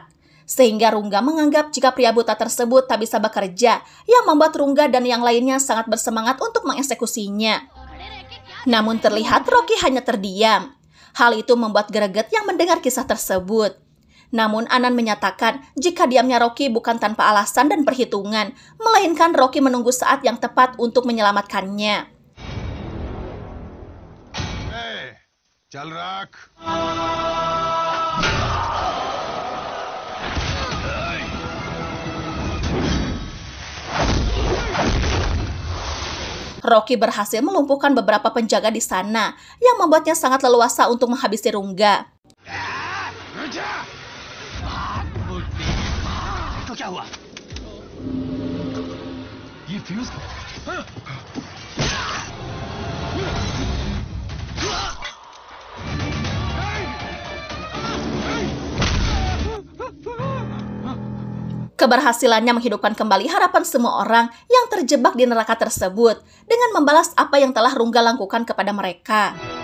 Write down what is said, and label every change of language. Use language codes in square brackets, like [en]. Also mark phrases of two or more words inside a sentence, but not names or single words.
[id] Sehingga Rungga menganggap jika pria buta tersebut tak bisa bekerja, yang membuat Rungga dan yang lainnya sangat bersemangat untuk mengeksekusinya. Namun terlihat Rocky hanya terdiam. Hal itu membuat greget yang mendengar kisah tersebut. Namun Anand menyatakan jika diamnya Rocky bukan tanpa alasan dan perhitungan, melainkan Rocky menunggu saat yang tepat untuk menyelamatkannya. [hi] चल रख। [id] Rocky berhasil melumpuhkan beberapa penjaga di sana, yang membuatnya sangat leluasa untuk menghabisi Rungga. [hi] तो क्या हुआ? ये फ्यूज? [id] Keberhasilannya menghidupkan kembali harapan semua orang yang terjebak di neraka tersebut dengan membalas apa yang telah Rungga lakukan kepada mereka.